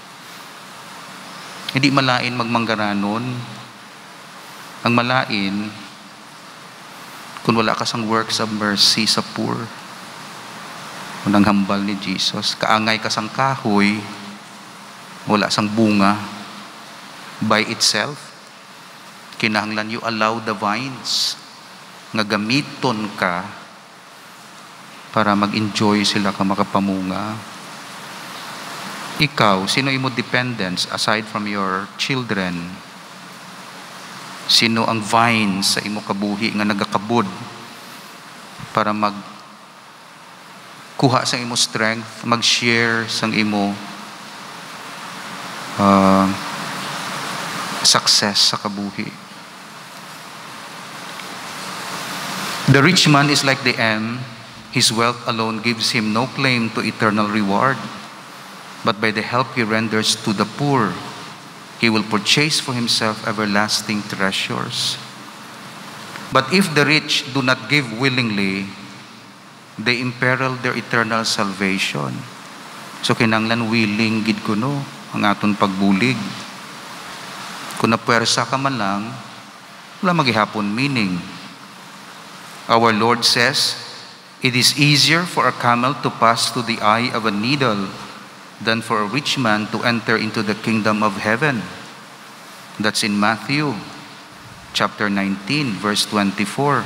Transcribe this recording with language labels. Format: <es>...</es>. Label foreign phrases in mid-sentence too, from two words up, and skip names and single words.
<hil>Hindi malain magmanggaranon. Ang malain, kung wala ka sang</hil> <en>works of mercy</en> <hil>sa poor, unang hambal ni Jesus, kaangay ka sang kahoy, wala sang bunga</hil> <en>by itself.</en> <hil>Kinahanglan</hil> <en>you allow the vines</en> <hil>nga gamiton ka para mag-enjoy sila ka makapamunga. Ikaw, sino imo dependents</hil> <en>aside from your children?</en> <hil>Sino ang vines sa imo kabuhi nga nagakabud para kuha sa imo strength, mag-share sang imo success sa kabuhi.</hil> <en>The rich man is like the M. His wealth alone gives him no claim to eternal reward. But by the help he renders to the poor, he will purchase for himself everlasting treasures. But if the rich do not give willingly, they imperil their eternal salvation.</en> <hil>So kinanglan willing gid kuno ang aton pagbulig. Kung napuwersa ka man lang, wala magihapon meaning.</hil> <en>Our Lord says, it is easier for a camel to pass through the eye of a needle than for a rich man to enter into the kingdom of heaven. That's in Matthew chapter 19, verse 24.</en>